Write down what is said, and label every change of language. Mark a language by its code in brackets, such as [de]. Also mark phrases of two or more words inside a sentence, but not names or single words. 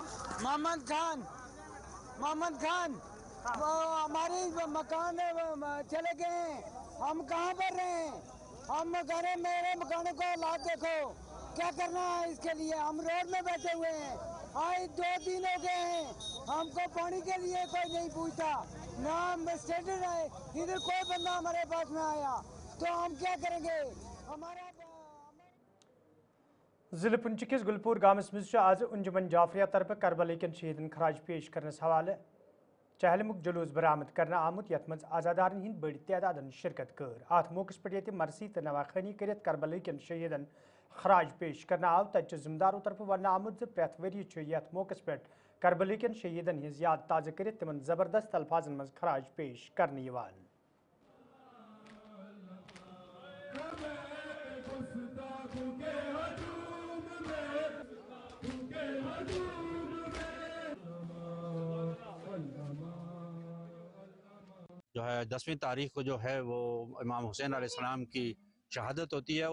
[ur] محمد خان وہ ہمارے مکان چلے گئے ہیں، ہم کہاں پر رہے ہیں، ہم کہہ رہے میرے مکان کو حالات دیکھو، کیا کرنا ہے اس کے لیے، ہم روڈ میں بیٹھے ہوئے ہیں، آج 2 دن ہو گئے ہیں، ہم کو پانی کے لیے کوئی نہیں پوچھتا، نہ اسٹیشن ہے، ادھر کوئی بندہ ہمارے پاس میں آیا، تو ہم کیا کریں گے. हमारा [ks] जिले पुंछ किस गुलपुर गामस मज आज अंजुमन जाफरिया तरफ करबला कन शहीदन खराज पेश करनस हवाले चहलमुक जुलूस बरामद करना आमुत यथ मज आजादारन हिंद बड़ी तादादन शिरकत कर। अत मौके पे मरसी तो नवाखानी कर करबला कन शहीदन खराज पेश करना आव तत जिम्मेदारों तरफ वन आमुत प्रत वरी यथ मौके पे करबला कन शहीदन हिंज याद ताज़ा कर तिमन जबरदस्त अल्फाजन मज खराज पेश करने यवान। [ur] جو ہے 10ویں تاریخ کو جو ہے وہ امام حسین علیہ السلام کی شہادت ہوتی ہے.